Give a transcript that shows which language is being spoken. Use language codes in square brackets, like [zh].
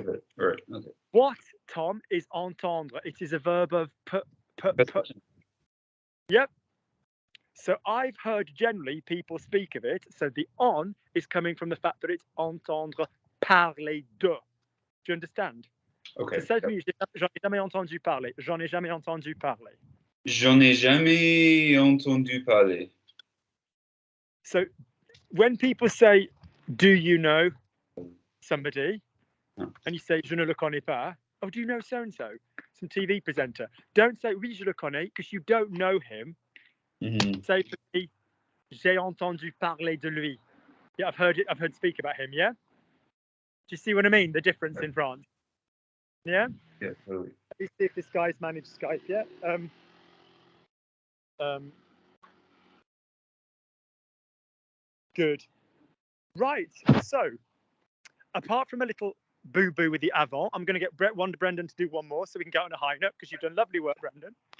[en] of it. Right. Okay. What, Tom, is entendre? It is a verb of Yep. So I've heard generally people speak of it. So the on is coming from the fact that it's [fr] entendre parler de. [en] Do you understand? Okay. [fr] So j'en ai jamais entendu parler. J'en ai jamais entendu parler. J'en ai jamais entendu parler. [en] So when people say, do you know somebody? And you say, [fr] je ne le connais pas. [en] Oh, do you know so-and-so? Some TV presenter. Don't say, [fr] oui, je le connais, [en] because you don't know him. Mm-hmm. Say, [fr] j'ai entendu parler de lui. [en] Yeah, I've heard speak about him, yeah? Do you see what I mean? The difference in France. Yeah? Yeah, totally. Let me see if this guy's managed Skype yet. Good. Right, so apart from a little boo-boo with the avant, I'm going to get Brendan to do one more so we can go on a high note, because you've done lovely work, Brendan.